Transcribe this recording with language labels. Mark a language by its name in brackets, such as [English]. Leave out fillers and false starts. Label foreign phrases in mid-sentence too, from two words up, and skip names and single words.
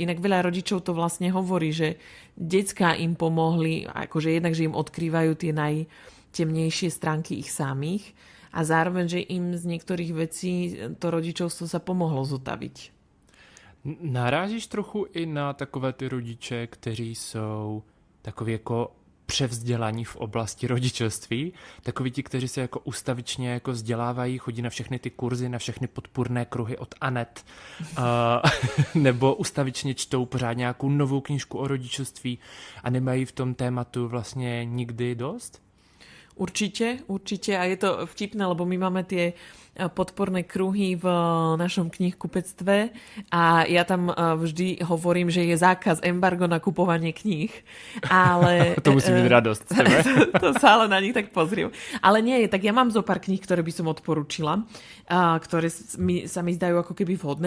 [Slovak] Inak veľa rodičov to vlastne hovorí, že decká im pomohli, akože jednak, že im odkrývajú tie najtemnejšie stránky ich samých a zároveň, že im z niektorých vecí to rodičovstvo sa pomohlo zotaviť. [Czech] Narážíš trochu i na takové ty rodiče, kteří jsou takový jako převzdělaní v oblasti rodičovství, takoví ti, kteří se jako ustavičně jako vzdělávají, chodí na všechny ty kurzy, na všechny podpůrné kruhy od Anet, nebo ustavičně čtou pořád nějakou novou knížku o rodičovství a nemají v tom tématu vlastně nikdy dost? [Slovak] Určite a je to vtipné, lebo my máme tie podporné kruhy v našom knihkupectve a ja tam vždy hovorím, že je zákaz embargo na kupovanie kníh. Ale to musí byť radosť z tebe. To sa ale na nich tak pozriem. Ale nie, tak ja mám zo pár kníh, ktoré by som odporúčila, ktoré sa mi zdajú ako keby vhodné.